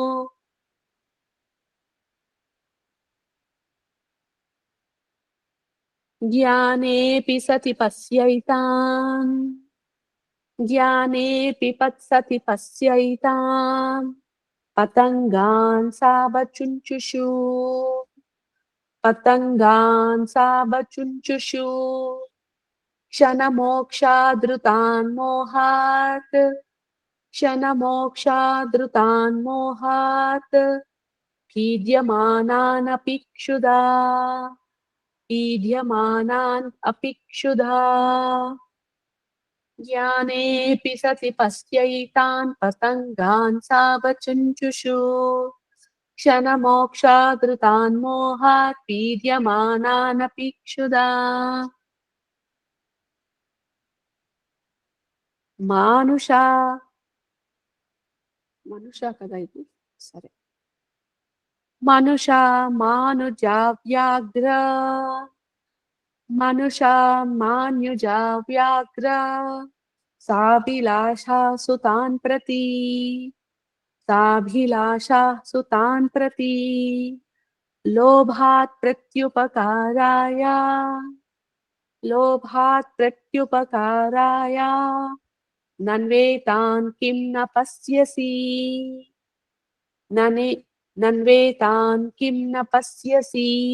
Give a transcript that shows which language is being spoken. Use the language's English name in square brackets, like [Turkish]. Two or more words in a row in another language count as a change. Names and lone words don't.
[Sanskrit] జ్ఞానేపి సతి పశ్యైతాన్ పతంగాన్ సావచుంచుషు క్షణమోక్షాదృతాన్ మోహాత్ పీడ్యమానానపి पीड्यमानान् अपि क्षुधा ज्ञानेऽपि सति पश्यैतान् पतङ्गान् सावचुञ्चुषु क्षणमोक्षादृतान् मोहात् पीड्यमानानपि क्षुधा मानुषा [Telugu] కదా ఇది సరే [Sanskrit] మనుషా మానుజా వ్యాఘ్ర మనుషా మాన్యుజా వ్యాఘ్ర సాభిలాషా సుతాన్ ప్రతి సాభిలాషా సుతాన్ ప్రతి లోభాత్ ప్రత్యుపకారాయ నన్వేతాన్ కిం న పశ్యసి నన్వేతాన్ కిం న పశ్యసి